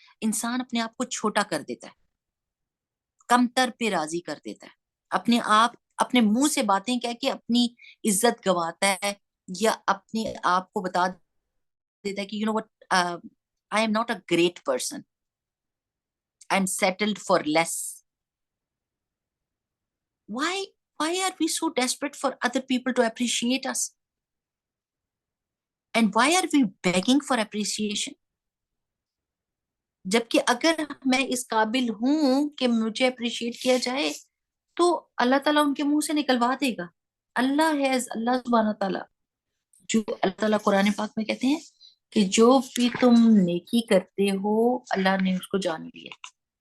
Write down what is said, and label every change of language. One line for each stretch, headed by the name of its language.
Urdu: انسان اپنے آپ کو چھوٹا کر دیتا ہے، کمتر پہ راضی کر دیتا ہے، اپنے آپ اپنے منہ سے باتیں کہہ کے اپنی عزت گواتا ہے، یا اپنے آپ کو بتا دیتا ہے کہ
English: You know what, I am not a great person, I am settled for less. Why are we so desperate for other people to appreciate us? And why are we begging for appreciation?
Urdu: جبکہ اگر میں اس قابل ہوں کہ مجھے appreciate کیا جائے تو اللہ تعالیٰ ان کے منہ سے نکلوا دے گا. اللہ سبحانہ تعالیٰ، جو اللہ تعالیٰ قرآن پاک میں کہتے ہیں کہ جو بھی تم نیکی کرتے ہو اللہ نے اس کو جان لیا.